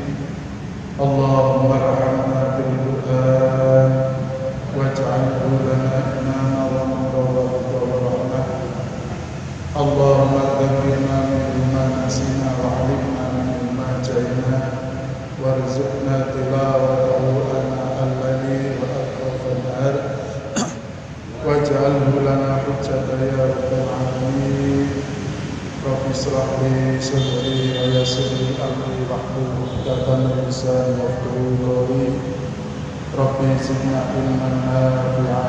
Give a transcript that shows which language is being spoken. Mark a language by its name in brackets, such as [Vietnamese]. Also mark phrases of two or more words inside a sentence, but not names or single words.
[Arabic] اللهم ارحمنا بالقرآن واجعله لنا إماما ونورا ورحمة. اللهم ذكرنا مما نسينا وعلمنا مما جهلنا وارزقنا تلاوته آناء الليل وأطراف النهار واجعله لنا حجة يا رب العالمين. رب اشرح لي صدري ويسر لي أمري واحلل عقدة من لساني يفقهوا قولي. رب زدنا علما نافعا.